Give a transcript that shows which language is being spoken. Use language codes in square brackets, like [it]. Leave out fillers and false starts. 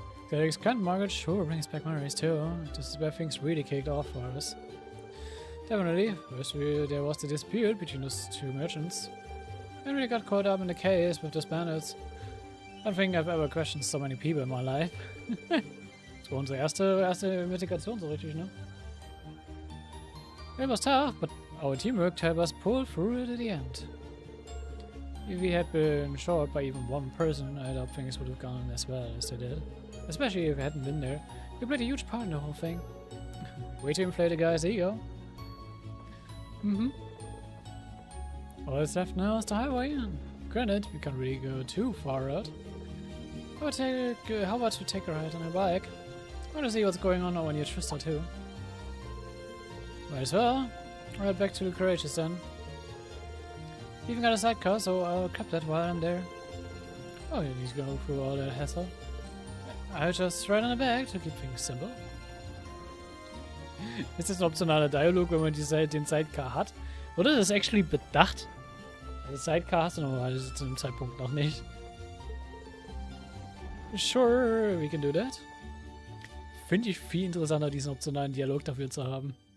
[en] The expand market sure brings back memories too. This is where things really kicked off for us. Definitely. First there was the dispute between those two merchants. And we got caught up in the case with those bandits. I don't think I've ever questioned so many people in my life. [de] Das war unsere erste Investigation so richtig, ne? [en] It was tough, but our teamwork helped us pull through it at the end. If we had been short by even one person, I doubt things would have gone as well as they did. Especially if we hadn't been there. We played a huge part in the whole thing. Way to inflate a guy's ego. All that's left now is the highway, and granted, we can't really go too far out. How about we take a ride on a bike? I want to see what's going on now when you're Trista too. Might as well. Right back to the Courageous then. Even got a sidecar, so I'll grab that while I'm there. Oh, you need to go through all that hassle. I'll just ride on the back to keep things simple. [de] Ist das ein optionaler Dialog, wenn man den Sidecar hat? Wurde das actually bedacht? Also Sidecar hast du normalerweise zu dem Zeitpunkt noch nicht. [en] Sure, we can do that. [de] Finde ich viel interessanter, diesen optionalen Dialog dafür zu haben.